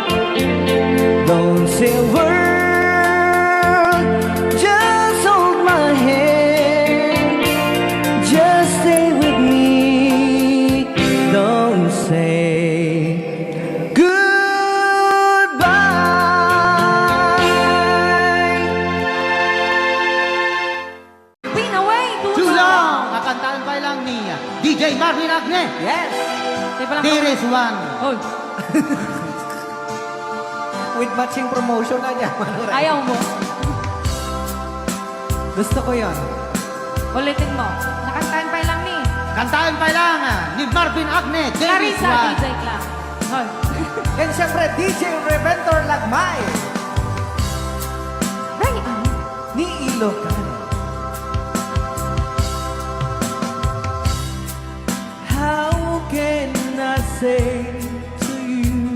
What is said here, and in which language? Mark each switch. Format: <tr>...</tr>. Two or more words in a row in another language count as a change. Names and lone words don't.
<en>Don't say a word, just hold my hand, just stay with me. Don't say goodbye. Win away, Too long!</en> <tl>Kakantaan pa lang ni DJ Marvin Agne.</tl> <en>Yes, There is one. Hoy, with matching promotion</en> <tl>na niya. ayaw mo. Gusto ko yon. Ulitin mo. Nakantahan pa lang ni Kantaan pa lang ni Marvin Agne.</tl> <en>There is Clarissa one. DJ Clark. Hoy. And syempre, DJ Reventor Lagmay Right on.</en> <tl>ni Ilocano.</tl> <en>How can I say to you</en>